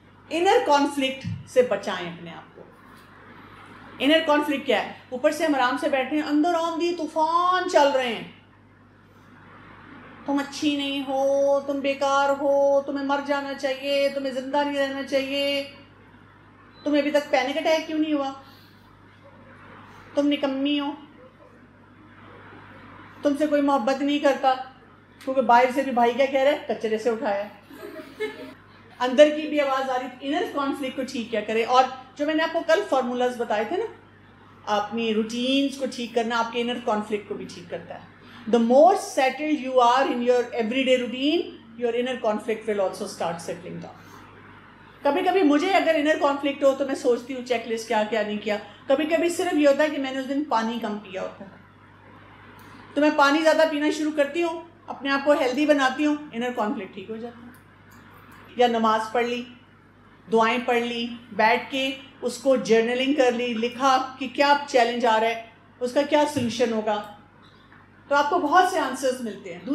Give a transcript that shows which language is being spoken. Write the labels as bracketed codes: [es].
[ur] Inner conflict سے بچائیں اپنے آپ کو. انر کانفلکٹ کیا ہے؟ اوپر سے ہم آرام سے بیٹھے ہیں، اندر آندھی طوفان چل رہے ہیں، تم اچھی نہیں ہو، تم بیکار ہو، تمہیں مر جانا چاہیے، تمہیں زندہ نہیں رہنا چاہیے، تمہیں ابھی تک پینک اٹیک کیوں نہیں ہوا، تم نکمی ہو، تم سے کوئی محبت نہیں کرتا، کیونکہ باہر سے بھی بھائی کیا کہہ رہے ہیں؟ کچرے سے اٹھایا. اندر کی بھی آواز آ رہی. انر کانفلکٹ کو ٹھیک کیا کرے. اور جو میں نے آپ کو کل فارمولاز بتائے تھے نا، اپنی روٹینز کو ٹھیک کرنا آپ کے انر کانفلکٹ کو بھی ٹھیک کرتا ہے. [en] The more settled you are in your everyday routine, your inner conflict will also start settling down. [ur] کبھی کبھی مجھے اگر انر کانفلکٹ ہو تو میں سوچتی ہوں چیک لسٹ کیا کیا نہیں کیا. کبھی کبھی صرف یہ ہوتا ہے کہ میں نے اس دن پانی کم پیا ہوتا ہے، تو میں پانی زیادہ پینا شروع کرتی ہوں، اپنے آپ کو ہیلدی بناتی ہوں، انر کانفلکٹ ٹھیک ہو جاتا ہے. یا نماز پڑھ لی، دعائیں پڑھ لی، بیٹھ کے اس کو جرنلنگ کر لی، لکھا کہ کیا چیلنج آ رہا ہے، اس کا کیا سلوشن ہوگا، تو آپ کو بہت سے آنسرز ملتے ہیں.